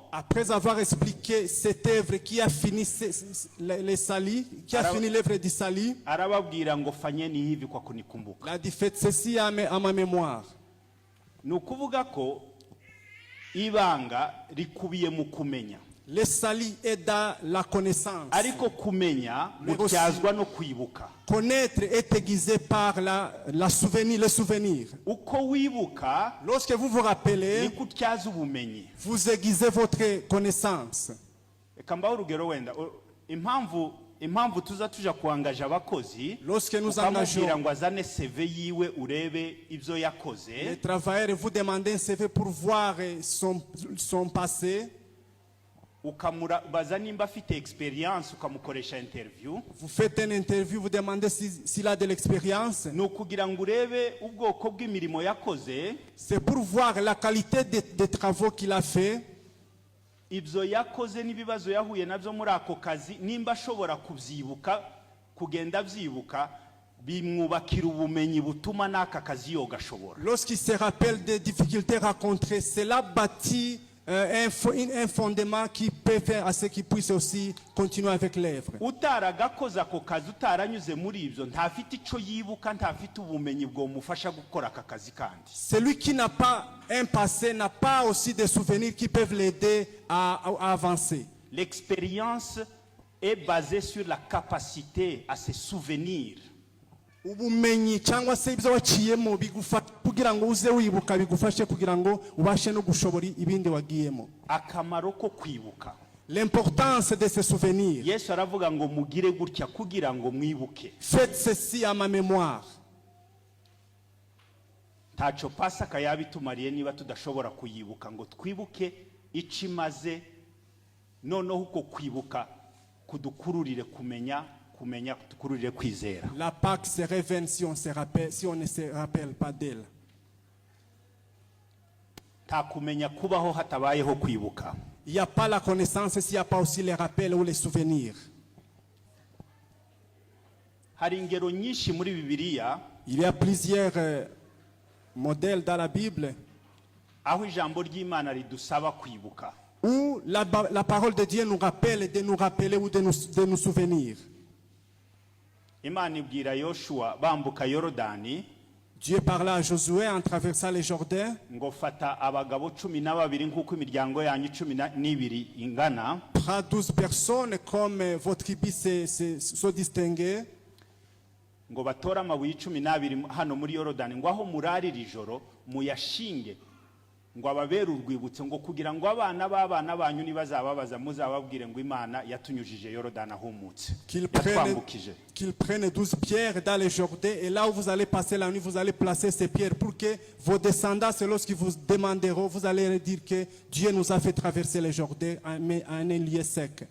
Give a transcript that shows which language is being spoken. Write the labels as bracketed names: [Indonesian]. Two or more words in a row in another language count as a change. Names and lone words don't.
[French] Après avoir expliqué cette œuvre qui a fini le salut, qui a fini l'œuvre du salut, [Rundi] arababwira ngo [Swahili] fanyeni hivi kwa kunikumbuka. [French] il a dit faites ceci à ma mémoire. [Rundi] Ni ukuvuga ko ibanga rikubiye mu kumenya. [French] Le salut est dans la connaissance. [Rundi] ariko kumenya [French] Mais [Rundi] gutyazwa no kwibuka. [French] Connaître est aiguisé par le souvenir. [Rundi] Uko wibuka [French] Lorsque vous vous rappelez, [Rundi] niko utyaza ubumenyi. [French] vous aiguisez votre connaissance. [Rundi] Reka mbaho urugero wenda impamvu tuza tuja kuangaje abakozi [French] Lorsque nous [Rundi] ukamubwira [French] engageons [Rundi] ngo azane CV yiwe urebe ibyo [French] les [Rundi] yakoze, [French] travailleurs, vous demandez un CV pour voir son passé. [Rundi] ukamubaza nimba afite experience ukamukoresha interview. [French] Vous faites une interview, vous demandez s'il a de l'expérience. [Rundi] Ni ukugira ngo urebe ubwoko bw'imirimo yakoze, [French] C'est pour voir la qualité des travaux qu'il a fait. [Rundi] ibyo yakoze n'ibibazo yahuye nabyo muri ako kazi, nimba ashobora kubyibuka, kugenda abyibuka, bimwubakira ubumenyi butuma n'aka kazi yogashobora. [French] Lorsqu'il se rappelle des difficultés rencontrées, cela bâtit un fondement qui peut faire à ce qu'il puisse aussi continuer avec l'œuvre. [Rundi] Utaragakoze ako kazi, utaranyuze muri ibyo, ntafite ico yibuka, ntafite ubumenyi bwomufasha gukora aka kazi kandi. [French] Celui qui n'a pas un passé n'a pas aussi des souvenirs qui peuvent l'aider à avancer. L'expérience est basée sur la capacité à se souvenir. [Rundi] Ubumenyi cyangwa se ibyo waciyemo bigufasha kugira ngo uze wibuka, bigufashe kugira ngo ubashe no gushobora ibindi wagiyemo. Akamaro ko kwibuka. [French] L'importance de ces souvenirs. [Rundi] Yesu aravuga ngo mugire gutya kugira ngo mwibuke. [French] Faites ceci à ma mémoire. [Rundi] Taco Pasaka yabitumariye niba tudashobora kuyibuka ngo twibuke ikimaze, noneho uko kwibuka kudukururire kumenya kudukururire kwizera. [French] La Pâque serait vaine si on ne se rappelle pas d'elle. [Rundi] Ta kumenya kubaho hatabayeho kwibuka. [French] Il n'y a pas la connaissance s'il n'y a pas aussi les rappels ou les souvenirs. [Rundi] Hari ingero nyinshi muri Bibiliya [French] Il y a plusieurs modèles dans la Bible [Rundi] aho ijambo ry'Imana ridusaba kwibuka. [French] où la parole de Dieu nous rappelle de nous rappeler ou de nous souvenir. [Rundi] Imana ibwira Yoshua bambuka Yorodani [French] Dieu parla à Josué en traversant le Jourdain. [Rundi] ngo fata abagabo 12 nk'uko imiryango yanyu 12 ingana, [French] Prends 12 personnes comme vos tribus sont distinguées. [Rundi] ngo batore amabuye 12 hano muri Yorodani, ngo aho murarira ijoro muyashinge, ngo ababere urwibutso, ngo kugira ngo abana b'abana banyu nibazababaza muzababwire ngo Imana yatunyujije Yorodani ahumutse, yatwambukije. [French] Qu'ils prennent 12 pierres dans le Jourdain, et là où vous allez passer la nuit, vous allez placer ces pierres pour que vos descendants, lorsqu'ils vous demanderont, vous allez dire que Dieu nous a fait traverser le Jourdain à un lieu sec.